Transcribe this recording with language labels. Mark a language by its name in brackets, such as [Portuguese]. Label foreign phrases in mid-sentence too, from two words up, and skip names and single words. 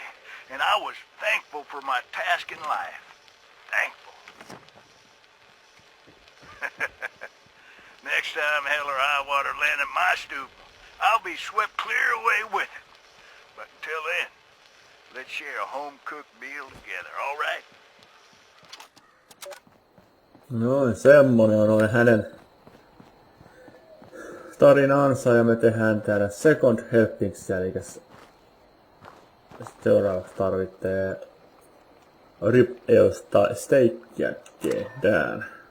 [English] And I was thankful for my task in life. Thankful. Next time hell or high water land at my stoop, I'll be swept clear away with it. But until then, let's share a home-cooked meal together, all right? [Finnish] Noin, semmonen on noin hänen tarinansa ja me tehdään täällä [English] second helpings, [Finnish] eli seuraavaksi tarvitsee rib-eosta steikkiä tehdään.